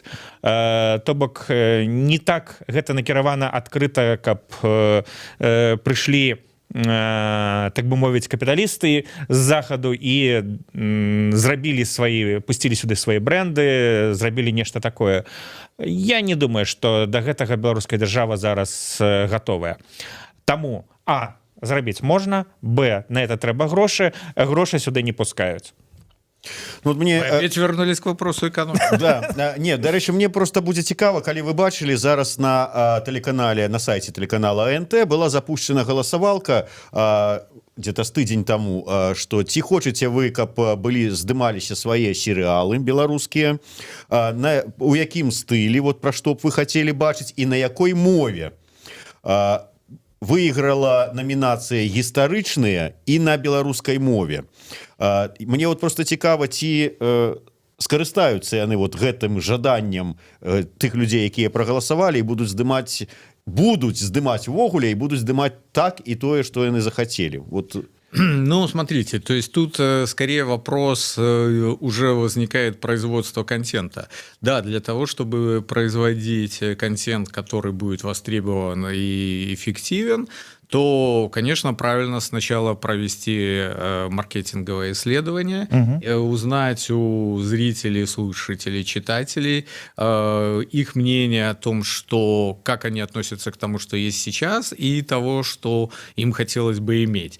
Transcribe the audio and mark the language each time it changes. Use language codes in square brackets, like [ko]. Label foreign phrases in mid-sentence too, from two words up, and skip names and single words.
[be] То бок не так гэта накіравана адкрыта, каб прыйшлі, так бы мовіць, капіталісты з захаду і пусцілі сюды свае брэнды, зрабілі нешта такое. Я не думаю, што да гэтага беларуская дзяржава зараз гатовая. Таму, зрабіць можна, [ru] на это [be] трэба грошы сюды не пускаюць. Ну, [ru] мне опять вернулись к вопросу экономики. Да, не, [be] дарэчы, мне просто будзе цікава, калі вы бачылі зараз на тэлеканале, на сайце тэлеканала АНТ [ru] была запущена [be] галасавалка где-то з тыдзень таму, што ці хочаце вы, каб здымаліся свае серыалы беларускія, у якім стылі, вот пра што б вы хацелі бачыць і на якой мове. Выйграла намінацыя гістарычныя і на беларускай мове. Мне вот просто цікава, ці скарыстаюцца яны вот гэтым жаданнем тых людзей, якія прагаласавалі і будуць здымаць увогуле і будуць здымаць так і тое, што яны захацелі. Вот. [ru] Ну, смотрите, то есть тут скорее вопрос уже возникает производство контента. Да, для того, чтобы производить контент, который будет востребован и эффективен, то, конечно, правильно сначала провести маркетинговое исследование, узнать у зрителей, слушателей, читателей их мнение о том, что, как они относятся к тому, что есть сейчас, и того, что им хотелось бы иметь.